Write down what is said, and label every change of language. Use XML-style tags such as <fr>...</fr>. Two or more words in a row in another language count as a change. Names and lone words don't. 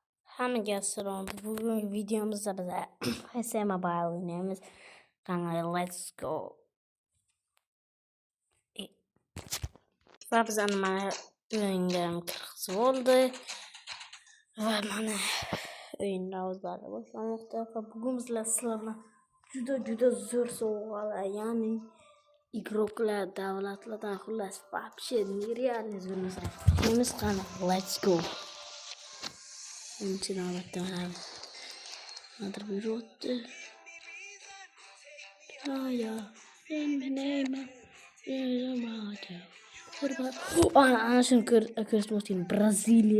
<uz>Hammaga assalom. Bugungi videomizda biz PS Mobile o'ynaymiz. Qani,</uz> <en>let's go.</en> <uz>Va biz mana o'yinga kirgizib oldi. Va mana o'yinni o'zlari boshlamoqda. Va bugun bizlar sizlarga juda zo'r sovg'alar, ya'ni igroklar, davlatlardan xullas</uz> <ru>вообще нереальный</ru> <uz>zo'r narsalar. Qani,</uz> <en>let's go.</en> <uz>Birinchi navbatda mana nimadir buyuryapti. Ana shuni ko'rsatmoqchi Braziliya.</uz>